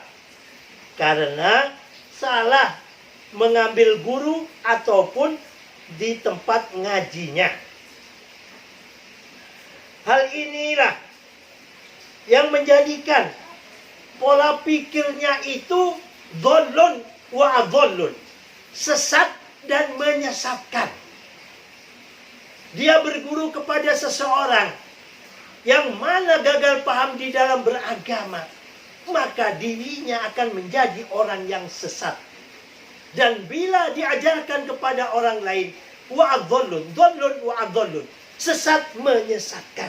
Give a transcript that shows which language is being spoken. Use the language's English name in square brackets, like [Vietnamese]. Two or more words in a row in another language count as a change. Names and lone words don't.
[Indonesian] Karena salah mengambil guru ataupun di tempat ngajinya. Hal inilah yang menjadikan pola pikirnya itu [Arabic] ضالٌّ ومُضِلٌّ, [Indonesian] sesat dan menyesatkan. Dia berguru kepada seseorang yang mana gagal paham di dalam beragama, maka dirinya akan menjadi orang yang sesat. Dan bila diajarkan kepada orang lain, [Arabic] ومُضِلٌّ، ضالٌّ ومُضِلٌّ, [Indonesian] sesat menyesatkan.